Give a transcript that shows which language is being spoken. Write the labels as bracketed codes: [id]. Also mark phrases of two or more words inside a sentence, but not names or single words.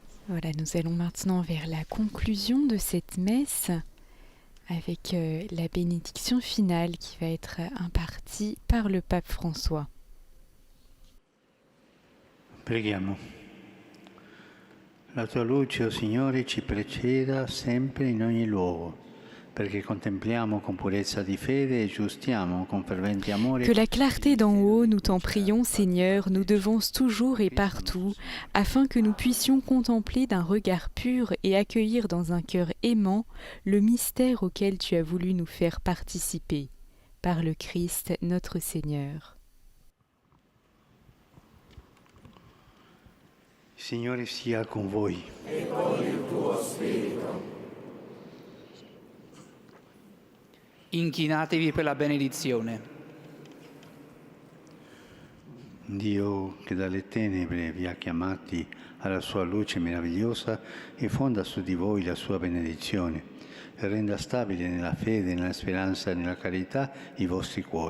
[fr] Voilà, nous allons maintenant vers la conclusion de cette messe avec la bénédiction finale qui va être impartie par le pape François. [it] Preghiamo. La tua luce, o Signore, ci preceda sempre in ogni luogo, perché contempliamo con purezza di fede e giustiamo con fervente amore. [fr] Que la clarté d'en haut, nous t'en prions, Seigneur, nous devance toujours et partout, afin que nous puissions contempler d'un regard pur et accueillir dans un cœur aimant le mystère auquel tu as voulu nous faire participer, par le Christ notre Seigneur. [it] Signore sia con voi. E con il tuo spirito. Inchinatevi per la benedizione. Dio che dalle tenebre vi ha chiamati alla sua luce meravigliosa e fonda su di voi la sua benedizione e renda stabile nella fede, nella speranza e nella carità i vostri cuori.